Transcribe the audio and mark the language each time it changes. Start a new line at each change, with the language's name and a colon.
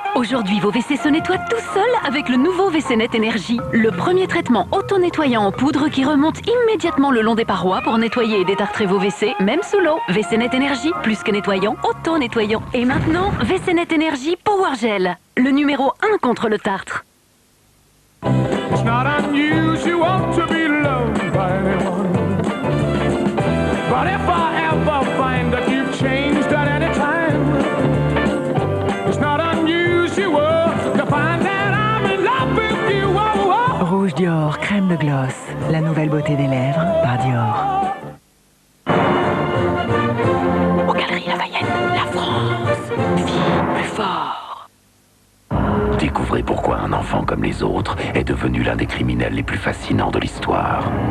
French: Aujourd'hui, vos WC se nettoient tout seuls avec le nouveau WC-Net Énergie. Le premier traitement auto-nettoyant en poudre qui remonte immédiatement le long des parois pour nettoyer et détartrer vos WC, même sous l'eau. WC-Net Énergie, plus que nettoyant, auto-nettoyant. Et maintenant, WC-Net Énergie Power Gel, le numéro 1 contre le tartre.
English: It's not unusual to be loved by anyone. But if I ever find that you've changed at any time, it's not unusual to find that I'm in love with you. Oh, oh.
French: Rouge Dior, crème de gloss, la nouvelle beauté des lèvres par Dior. Aux Galeries Lafayette, la France vit plus fort. Découvrez pourquoi un enfant comme les autres est devenu l'un des criminels les plus fascinants de l'histoire.